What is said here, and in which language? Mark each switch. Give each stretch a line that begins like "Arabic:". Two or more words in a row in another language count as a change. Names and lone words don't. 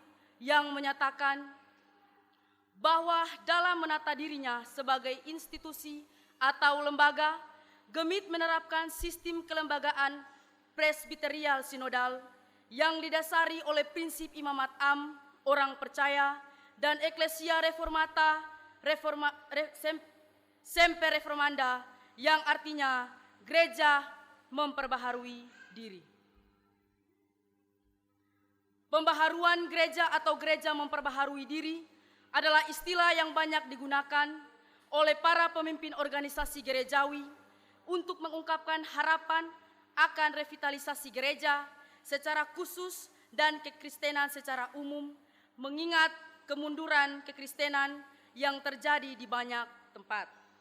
Indonesian: yang menyatakan bahwa dalam menata dirinya sebagai institusi atau lembaga, Gemit menerapkan sistem kelembagaan presbiterial sinodal yang didasari oleh prinsip imamat am, orang percaya, dan
Latin: eklesia reformata, semper reformanda,
Indonesian: yang artinya gereja memperbaharui diri. Pembaharuan gereja atau gereja memperbaharui diri adalah istilah yang banyak digunakan oleh para pemimpin organisasi gerejawi untuk mengungkapkan harapan akan revitalisasi gereja secara khusus dan kekristenan secara umum, mengingat kemunduran kekristenan yang terjadi di banyak tempat.